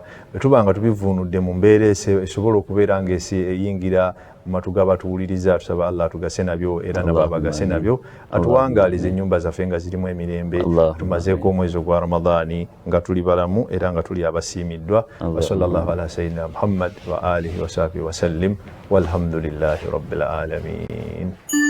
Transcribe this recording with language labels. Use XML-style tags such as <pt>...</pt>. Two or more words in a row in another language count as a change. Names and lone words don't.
<lg>Bwe tuba nga tubivuunudde mu mbeera esobola okubeera nga eyingira mu matu g'abatuwuliriza, tusaba Allah atugase nabyo era nabo abagase nabyo, atuwangaalize ennyumba zaffe nga zirimu emirembe. Tumazeeko omwezi ogwa Ramadhaani nga tuli balamu era nga tuli abasiimiddwa.</lg> <ar>وصلى الله على سيدنا محمد وعلى آله وصحبه وسلم والحمد لله رب العالمين.</ar>